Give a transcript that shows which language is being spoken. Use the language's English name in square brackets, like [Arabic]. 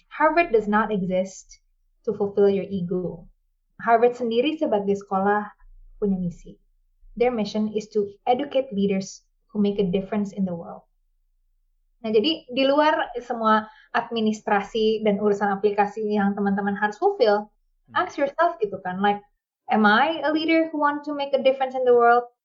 [English] Harvard does not exist to fulfill your ego. [Indonesian] Harvard sendiri sebagai sekolah punya misi. [English] Their mission is to educate leaders who make a difference in the world. [Indonesian] Nah, jadi di luar semua administrasi dan urusan aplikasi yang teman-teman harus [English] fulfill, ask yourself gitu kan, like, am I a leader who want to make a difference in the world?